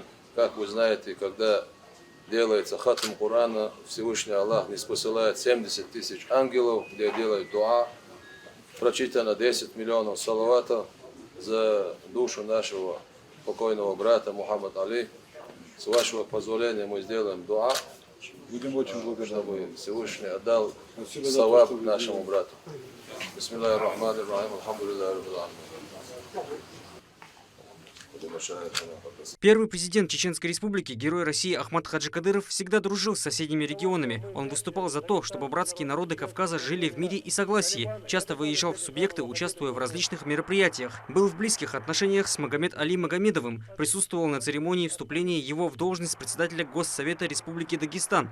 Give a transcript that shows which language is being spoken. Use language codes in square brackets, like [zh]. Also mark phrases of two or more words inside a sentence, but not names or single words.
[ru] Как вы знаете, когда делается хатм Корана, Всевышний Аллах не спосылает 70 тысяч ангелов, где делают дуа. Прочитано 10 миллионов салаватов за душу нашего покойного брата Мухаммад Али. С вашего позволения мы сделаем дуа. Будем очень благодарны. чтобы Всевышний отдал Спасибо за то, саваб что вы нашему делаете. брату. [ar] بسم الله الرحمن الرحيم الحمد لله رب العالمين. [ru] Первый президент Чеченской Республики, герой России Ахмат Хаджи Кадыров, всегда дружил с соседними регионами. Он выступал за то, чтобы братские народы Кавказа жили в мире и согласии. Часто выезжал в субъекты, участвуя в различных мероприятиях. Был в близких отношениях с Магомед Али Магомедовым. Присутствовал на церемонии вступления его в должность председателя Госсовета Республики Дагестан.